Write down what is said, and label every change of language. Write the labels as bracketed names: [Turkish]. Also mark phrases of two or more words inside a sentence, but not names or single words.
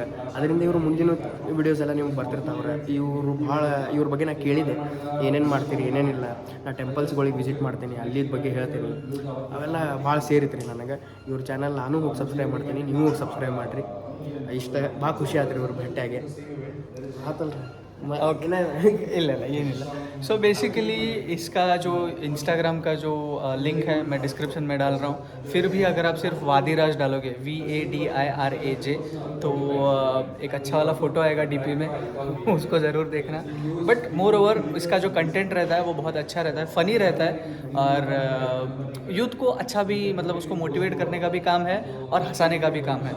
[Kannada] ಅದರಿಂದ ಇವರು ಮುಂದಿನ ವಿಡಿಯೋಸ್ ಎಲ್ಲ ನಿಮ್ಗೆ ಬರ್ತಿರ್ತಾವ್ರೆ. ಇವ್ರ ಬಗ್ಗೆ ನಾನು ಕೇಳಿದೆ, ಏನೇನು ಮಾಡ್ತೀರಿ ಏನೇನಿಲ್ಲ. ನಾ ಟೆಂಪಲ್ಸ್ಗಳಿಗೆ ವಿಸಿಟ್ ಮಾಡ್ತೀನಿ, ಅಲ್ಲಿದ ಬಗ್ಗೆ ಹೇಳ್ತೀನಿ. ಅವೆಲ್ಲ ಭಾಳ ಸೇರಿತ್ರಿ ನನಗೆ. ಇವ್ರ ಚಾನಲ್ ನಾನು ಹೋಗಿ ಸಬ್ಸ್ಕ್ರೈಬ್ ಮಾಡ್ತೀನಿ, ನೀವು ಹೋಗಿ ಸಬ್ಸ್ಕ್ರೈಬ್ ಮಾಡಿರಿ. ಇಷ್ಟ ಭಾಳ ಖುಷಿ ಆಯ್ತು ಇವ್ರ ಭೇಟಿಯಾಗೆ. ಆತಲ್ರಿ ಇಲ್ಲ ಏನಿಲ್ಲ. [English] so basically [Hindi] इसका जो इंस्टाग्राम का जो लिंक है मैं डिस्क्रिप्शन में डाल रहा हूँ. फिर भी अगर आप सिर्फ वादिराज डालोगे, VADIRAJ, तो एक अच्छा वाला फ़ोटो आएगा DP में, उसको ज़रूर देखना. [English] but moreover [Hindi] इसका जो कंटेंट रहता है वो बहुत अच्छा रहता है, फ़नी रहता है, और यूथ को अच्छा भी, मतलब उसको मोटिवेट करने का भी काम है और हंसाने का भी काम है.